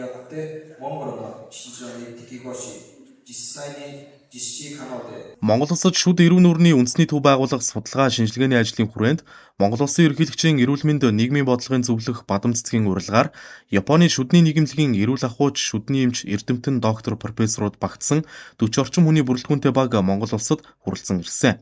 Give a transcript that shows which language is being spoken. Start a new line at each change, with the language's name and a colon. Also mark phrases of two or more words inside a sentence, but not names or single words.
Japanese: ってモンゴルの秩序に適合し、実際に実施可能で
Mongolian: Монгол улсад шүд эрүүл нүрийн үндэсний төв байгуулах судалгаа шинжилгээний ажлын хүрээнд Монгол улсын ерөнхийлөгчийн эрүүл мэнд нийгмийн бодлогын зөвлөх бадам цэцгийн урилгаар Японы шүдний нийгэмлэгийн эрүүл ахуйч шүдний эмч эрдэмтэн доктор профессоруд багтсан 40 орчим хүний бүрэлдэхүүнтэй баг Монгол улсад хүрэлцэн ирсэн.